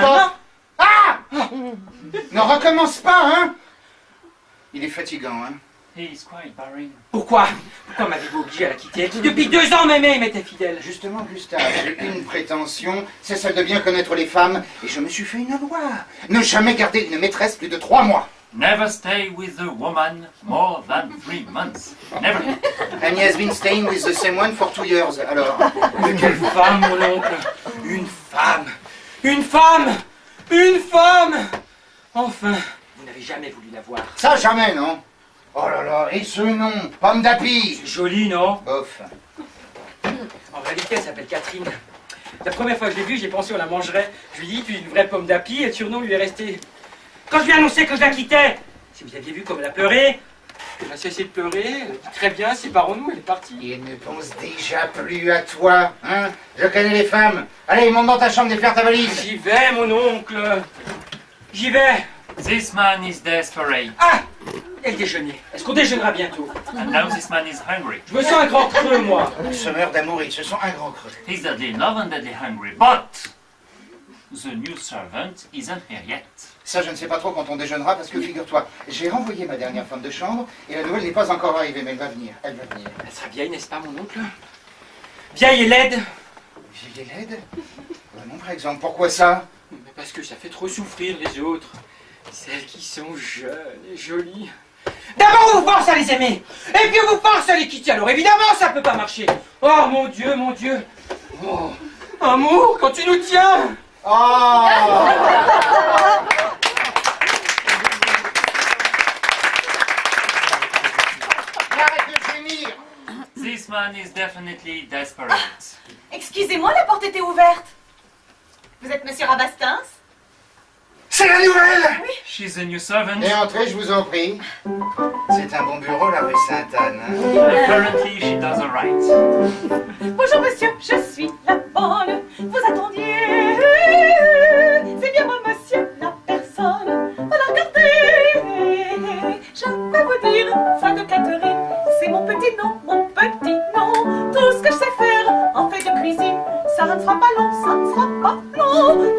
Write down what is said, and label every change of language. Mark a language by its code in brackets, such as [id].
[fr] Stop. Ah! Ne recommence pas, hein? Il est fatigant, hein? [en] He's quite boring. [fr] Pourquoi m'avez-vous obligé à la quitter? Depuis 2 ans, m'aimait, il m'était fidèle. Justement, Gustave, j'ai une prétention, c'est celle de bien connaître les femmes, et je me suis fait une loi. Ne jamais garder une maîtresse plus de 3 mois. [en] Never stay with a woman more than 3 months. Never. And he has been staying with the same one for 2 years, alors. [fr] Mais quelle femme, mon oncle! Une femme! Une femme! Une femme! Enfin, vous n'avez jamais voulu la voir. Ça, jamais, non? Oh là là, et ce nom, pomme d'api! C'est joli, non? Bof. En réalité, elle s'appelle Catherine. La première fois que je l'ai vue, j'ai pensé on la mangerait. Je lui ai dit, tu es une vraie pomme d'api, et le surnom lui est resté. Quand je lui ai annoncé que je la quittais, si vous aviez vu comme elle a pleuré, elle a cessé de pleurer, elle a dit très bien, séparons-nous, elle est partie. Il ne pense déjà plus à toi, hein? Je connais les femmes. Allez, monte dans ta chambre et faire ta valise. J'y vais, mon oncle. J'y vais. [en] This man is desperate. [fr] Ah! Et le déjeuner. Est-ce qu'on déjeunera bientôt? [en] And now this man is hungry. [fr] Je me sens un grand creux, moi. Ils se meurent d'amour, ils se sont un grand creux. [en] He's deadly in love and deadly hungry. But The new servant isn't here yet. [fr] Ça, je ne sais pas trop quand on déjeunera, parce que figure-toi, j'ai renvoyé ma dernière femme de chambre, et la nouvelle n'est pas encore arrivée, mais elle va venir, elle va venir. Elle sera vieille, n'est-ce pas, mon oncle? Vieille et laide. Vieille et laide? Non, par exemple, pourquoi ça? Mais parce que ça fait trop souffrir les autres. Celles qui sont jeunes et jolies. D'abord on vous force à les aimer, et puis on vous force à les quitter, alors évidemment ça peut pas marcher. Oh mon Dieu, mon Dieu. Oh, amour, quand tu nous tiens. Oh! Arrête de gémir! [en] This man is definitely desperate. [fr] Excusez-moi, la porte était ouverte. Vous êtes Monsieur Rabastens? C'est la nouvelle! [en] She's a new servant. [fr] Et entrez, je vous en prie. C'est un bon bureau, la rue Sainte-Anne. [en] Apparently she does all right. [fr] Bonjour monsieur, je suis la bonne. Vous attendiez. C'est bien moi monsieur, la personne. Voilà, regardez. Je vais vous dire, fin de Catherine. C'est mon petit nom, mon petit nom. Tout ce que je sais faire en fait de cuisine. Ça ne sera pas long, ça ne sera pas long.